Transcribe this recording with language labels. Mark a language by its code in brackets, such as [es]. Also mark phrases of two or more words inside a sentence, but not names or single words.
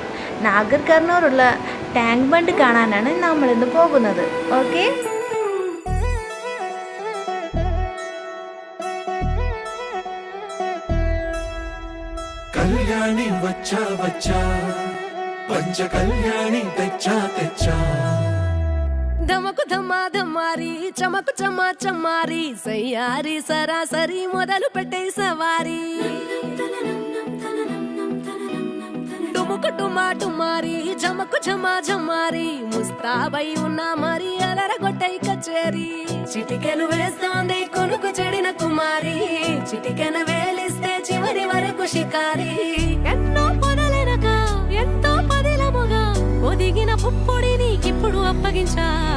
[ml] നാഗർ കർണൂറുള്ള ടാങ്ക് ബണ്ട് കാണാനാണ് നമ്മളിന്ന് പോകുന്നത്. ഓക്കെ, കല്യാണി വച്ചാ വച്ചാ പഞ്ച കല്യാണി തെച്ചാ തെച്ചാ [te] ధమకు ధమా ధమారి చమకు చమా చమారి సయ్యారి సరాసరి మొదలు పెట్టే సవారి డుముకు డుమా డుమారి జమకు ఝమా ఝమారి ముస్తాబై ఉన్న మరి అలరగొట్టై కచేరి చిటికెను వేస్తోంది కొనుకు చెడిన కుమారి చిటికెను వేలిస్తే చివరి వరకు షికారి ఎన్నో పొదలెనక ఎంతో పదిలముగా ఒదిగిన పుప్పొడి నీకిప్పుడు అప్పగించా